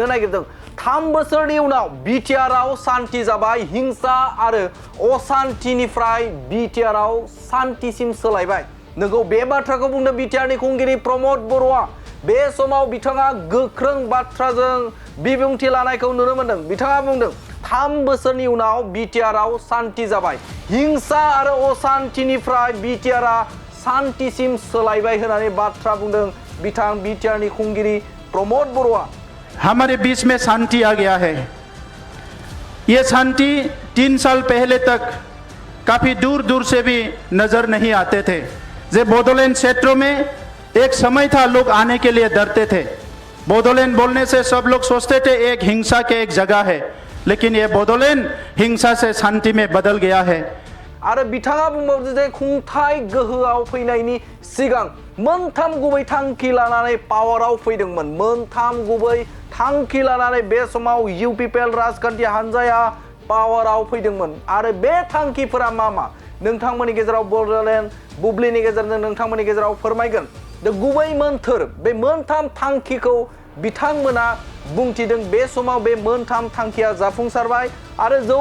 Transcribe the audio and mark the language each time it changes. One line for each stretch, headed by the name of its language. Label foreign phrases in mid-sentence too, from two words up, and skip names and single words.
Bodo: नागिरदों 3 बोसोरनि उनाव बिटिआरआव सान्थि जाबाय हिंसा आरो असान्थिनिफ्राय बिटिआरआव सान्थिसिम सोलायबाय नोंगौ बे बाथ्राखौ बुंदों बिटिआरनि खुंगिरि प्रमद बर'आ बे समाव बिथाङा गोख्रों बाथ्राजों बिबुंथि लानायखौ नुनो मोन्दों बिथाङा बुंदों 3 बोसोरनि उनाव बिटिआरआव सान्थि जाबाय हिंसा आरो असान्थिनिफ्राय बिटिआरआ सान्थिसिम सोलायबाय होननानै बाथ्रा बुंदों बिथां बिटिआरनि खुंगिरि प्रमद बर'आ
Hindi: हमारे बीच में शांति आ गया है। ये शांति 3 साल पहले तक काफी दूर दूर से भी नजर नहीं आते थे। जे बोडोलैंड क्षेत्रों में एक समय था लोग आने के लिए डरते थे। बोडोलैंड बोलने से सब लोग सोचते थे एक हिंसा के एक जगह है, लेकिन ये बोडोलैंड हिंसा से शांति में बदल गया है।
Bodo: आरो बिथाङा बुंबावदों जे खुंथाय गोहोआव फैनायनि सिगां मोनथाम गुबै थांखि लानानै पावाराव फैदोंमोन मोनथाम गुबै थांखि लानानै बे समाव इउपिपिएल राजखान्थि हान्जाया पावाराव फैदोंमोन आरो बे थांखिफोरा मा नोंथांमोननि गेजेराव बड'लेण्ड बुब्लिनि गेजेरजों नोंथांमोननि गेजेराव फोरमायगोन गुबै मोन्थोर बे मोनथाम थांखिखौ बिथांमोना बुंथिदों बे समाव बे मोनथाम थांखिया जाफुंसारबाय आरो